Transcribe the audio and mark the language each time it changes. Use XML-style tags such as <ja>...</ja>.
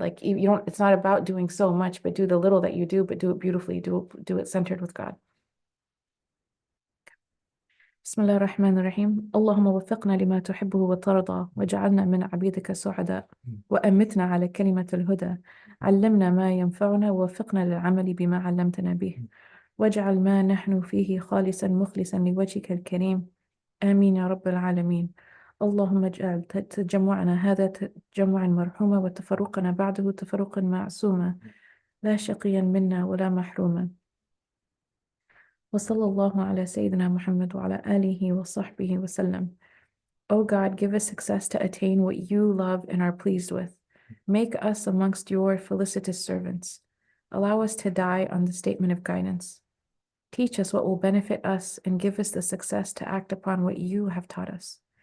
<en>Like you don't, it's not about doing so much, but do the little that you do, but do it beautifully, do it centered with God.</en> <ar>بسم الله الرحمن الرحيم. اللهم وفقنا لما تحبه وترضى، وجعلنا من عبيدك السعداء، وأمتنا على كلمة الهدى، علمنا ما ينفعنا، ووفقنا للعمل بما علمتنا به، واجعل ما نحن فيه خالصا مخلصا لوجهك الكريم، آمين يا رب العالمين. اللهم اجعل تجمعنا هذا تجمعا مرحوما، وتفرقنا بعده تفرقا معصوما، لا شقيا منا ولا محروما. وصلى الله على سيدنا محمد وعلى آله وصحبه وسلم.</ar> <en>O God, give us success to attain what you love and are pleased with. Make us amongst your felicitous servants. Allow us to die on the statement of guidance. Teach us what will benefit us and give us the success to act upon what you have taught us.</en>